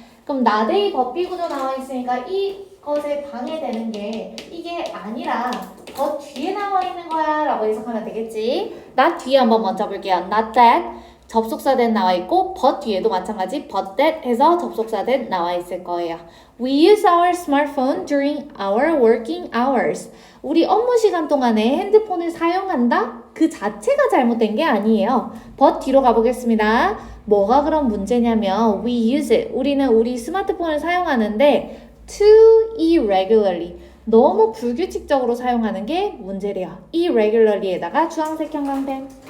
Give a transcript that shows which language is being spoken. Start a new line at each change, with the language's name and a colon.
Korean: 그럼 not의 법비 구조 나와 있으니까 이것에 방해되는 게 이게 아니라 더 뒤에 나와 있는 거야 라고 해석하면 되겠지. not 뒤에 한번 먼저 볼게요. not that 접속사 that 나와 있고 but 뒤에도 마찬가지 but that 해서 접속사 that 나와 있을 거예요.
English: We use our smartphone during our working hours.
Korean: 우리 업무 시간 동안에 핸드폰을 사용한다? 그 자체가 잘못된 게 아니에요. but 뒤로 가보겠습니다. 뭐가 그런 문제냐면 we use it. 우리는 우리 스마트폰을 사용하는데 too irregularly. 너무 불규칙적으로 사용하는 게 문제래요. irregularly에다가 주황색 형광펜.